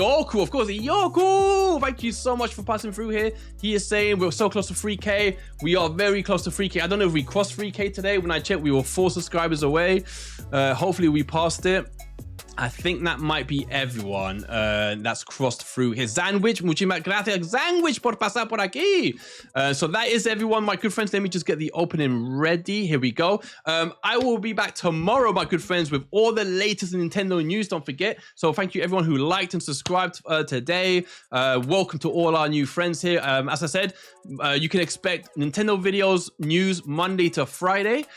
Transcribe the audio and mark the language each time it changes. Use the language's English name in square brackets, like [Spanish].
[English] Iyoku, of course, Iyoku, thank you so much for passing through here. He is saying we're so close to 3K. We are very close to 3K. I don't know if we crossed 3K today. When I checked, we were 4 subscribers away. Hopefully we passed it. I think that might be everyone that's crossed through here. [Spanish] Sandwich, muchísimas gracias, Sandwich, por pasar por aquí. [English] So that is everyone, my good friends. Let me just get the opening ready. Here we go. I will be back tomorrow, my good friends, with all the latest Nintendo news. Don't forget. So thank you, everyone who liked and subscribed today. Welcome to all our new friends here. As I said, you can expect Nintendo videos, news, Monday to Friday.